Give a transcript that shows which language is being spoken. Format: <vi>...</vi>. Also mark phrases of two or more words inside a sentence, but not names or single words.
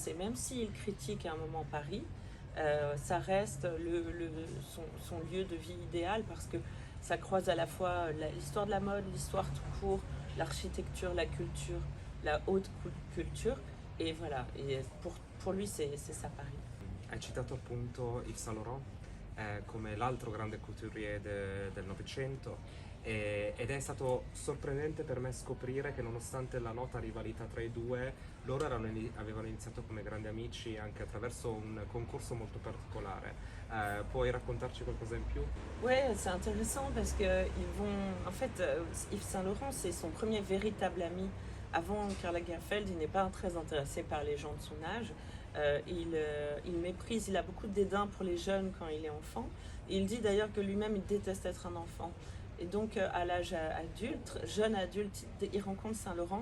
<fr>Et même s'il critique à un moment Paris, ça reste son lieu de vie idéal parce que ça croise à la fois l'histoire de la mode, l'histoire tout court, l'architecture, la culture, la haute culture. Et voilà, et pour lui, c'est ça Paris.</fr> <it>Hai citato appunto Yves Saint Laurent come l'altro grande couturier del Novecento ed è stato sorprendente per me scoprire che nonostante la nota rivalità tra i due, loro avevano iniziato come grandi amici anche attraverso un concorso molto particolare. Puoi raccontarci qualcosa in più?</it> <fr>Ouais, c'est intéressant parce que ils vont. En fait, Yves Saint Laurent, c'est son premier véritable ami. Avant Karl Lagerfeld, il n'est pas très intéressé par les gens de son âge. Il méprise, il a beaucoup de dédain pour les jeunes quand il est enfant. Et il dit d'ailleurs que lui-même, il déteste être un enfant. Et donc, à l'âge adulte, jeune adulte, il rencontre Saint Laurent.</fr>